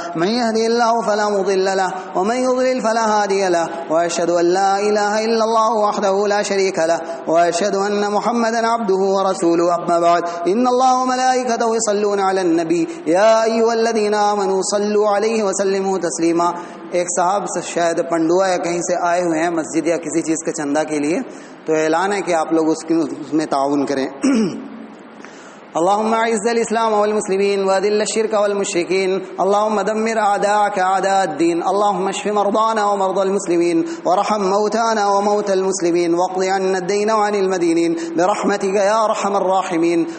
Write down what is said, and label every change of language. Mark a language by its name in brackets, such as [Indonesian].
[Arabic] من يهدي الله فلا مضل له ومن يضلل فلا هادي له. وأشهد أن لا إله إلا الله وحده لا شريك له وأشهد أن محمدا عبده ورسوله. أما بعد إن الله وملائكته يصلون على النبي يا أيها الذين آمنوا صلوا عليه وسلموا تسليما. [Urdu] ایک صاحب شاید پنڈوا یا کہیں سے آئے ہوئے ہیں مسجد یا کسی چیز کے چندہ کے لیے، تو اعلان ہے کہ آپ لوگ اس میں تعاون کریں. [Arabic] اللهم اعز الاسلام والمسلمين واذل الشرك والمشركين. اللهم دمر اعداءك اعداء الدين. اللهم اشف مرضانا ومرضى المسلمين وارحم موتانا وموتى المسلمين واقض عنا الدين وعن المدينين برحمتك يا ارحم الراحمين.